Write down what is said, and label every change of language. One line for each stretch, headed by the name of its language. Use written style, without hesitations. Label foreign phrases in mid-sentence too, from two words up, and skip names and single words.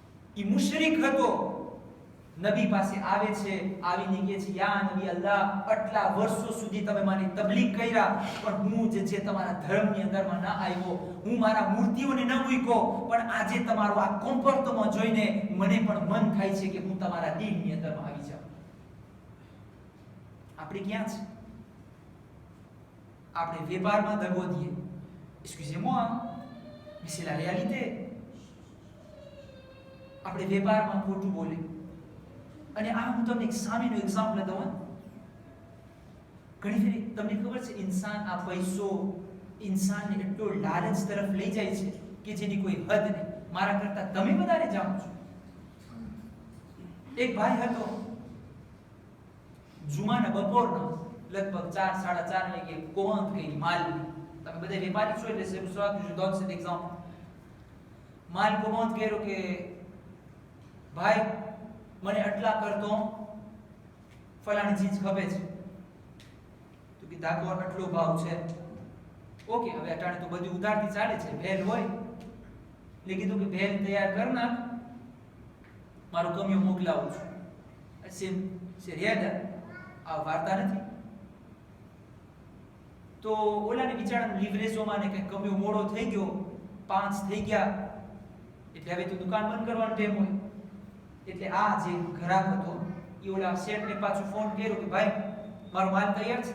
Gujarati: ઈ મુશરિક હતો, નબી પાસે આવે છે, આવીને કહે છે
Arabic: يا نبي الله,
Gujarati: આટલા વર્ષો સુધી તમે મારી તબલીગ કર્યા, પણ હું જે છે તમારા ધર્મની અંદરમાં ના આવ્યો, હું મારા મૂર્તિઓને ન મૂક્યો, પણ આજે તમારો આ કોમ્પોર્ટમાં જોઈને મને પણ મન થાય છે કે હું તમારા દીનની અંદરમાં આવી જાઉં. આપણે ક્યાં છે? આપણે વેપારમાં દગો દઈએ.
French: Excusez-moi, mais c'est la réalité.
Gujarati: આપણે વેપારમાં ખોટું બોલે. અને આ હું તમને એક સામેનું એક્ઝામ્પલ દઉં. ઘણી ફેરી તમને ખબર છે ઇન્સાન આ પૈસો ઇન્સાનને એટલો લાલચ તરફ લઈ જાય છે કે જેની કોઈ હદ નહીં. મારા કરતા તમે વધારે જાણો છો. એક ભાઈ હતો, જુમાના બપોરના લગભગ 4-4:30 વાગે કોંત કરી માલની. તમે બધા વેપારી છો એટલે
French: c'est pour ça que je donne cet exemple.
Gujarati: માલ કોંત કર્યો કે ભાઈ મને આટલા કરતો ફલાણી ચીજ ખપે છે. તો કે દાખલો આટલો ભાવ છે. ઓકે, હવે અટાણે તો બધું ઉધારથી ચાલે છે, ભેલ હોય એટલે કીધું કે ભેલ તૈયાર કર નાખ, મારો કમિયો મોકલાવું છું.
French: c'est réel,
Gujarati: આ વાર્તા નથી. તો ઓલાને બિચારાને લિવરેજોમાં ને કંઈક કમિયો મોડો થઈ ગયો, 5 થઈ ગયા, એટલે હવે તો દુકાન બંધ કરવાનો ટાઈમ હોય. એટલે આ જે ગ્રાહક હતો એ ઓલા શેઠને પાછો ફોન કર્યો કે ભાઈ મારો માલ તૈયાર છે.